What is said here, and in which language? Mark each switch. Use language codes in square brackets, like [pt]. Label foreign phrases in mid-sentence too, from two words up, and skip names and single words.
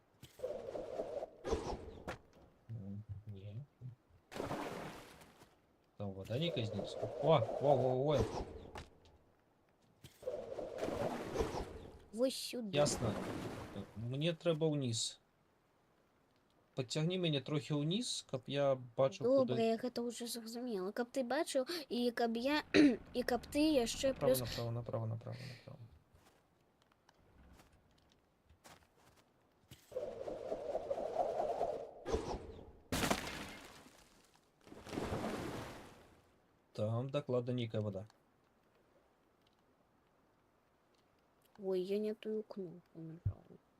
[ru] Там вода не казнится. Ой. [uk] Ось сюди. Ясно. Мне треба вниз. Підтягни мене трохи вниз, [be] каб я бачив, [uk] Добре, куди. я [be] гэта ўжо зразумела. Каб ты бачыў і каб я і каб ты яшчэ [ru] Направо, плюс направо, направо, направо, направо. [be] Там докладна нейкая вода. [ru] Ой, я не тую кнопку нажала.